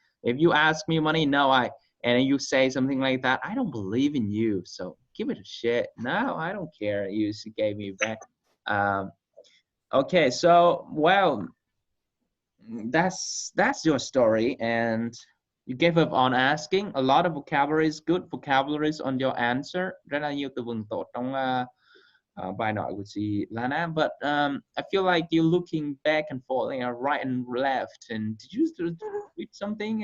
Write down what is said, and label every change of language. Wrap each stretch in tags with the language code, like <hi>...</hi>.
<en>If you ask me money, and you say something like that, I don't believe in you, so give it a shit. No, I don't care. You gave me back. Okay, so well, that's your story, and you gave up on asking. A lot of vocabularies, good vocabularies on your answer.</en> <vi>Rất là nhiều từ vựng tốt trong bài nói của chị Lana.</vi> <en>But I feel like you're looking back and forth, right and left. And did you read something?</en>